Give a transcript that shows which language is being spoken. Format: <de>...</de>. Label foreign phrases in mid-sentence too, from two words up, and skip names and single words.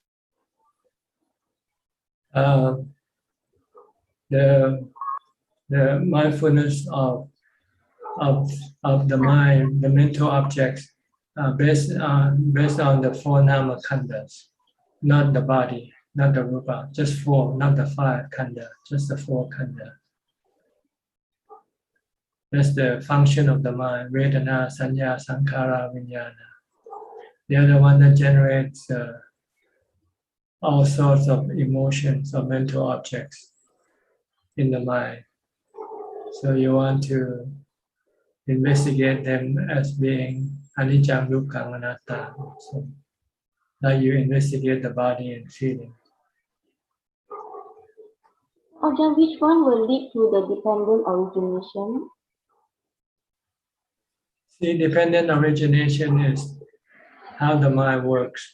<en>The mindfulness of the mind, the mental objects, based on the four</en> <pi>nama khandas,</pi> <en>not the body, not the rupa, just four, not the five khanda, just the four khanda. That's the function of the mind:</en> <pi>vedana, sanya, sankhara, vijnana.</pi> <en>The other one that generates all sorts of emotions or mental objects in the mind. So you want to investigate them as being</en> <pi>anicca, dukkha, anatta.</pi> <en>So now you investigate the body and feeling. Again, which one will lead to the dependent origination? See, dependent origination is how the mind works.</en>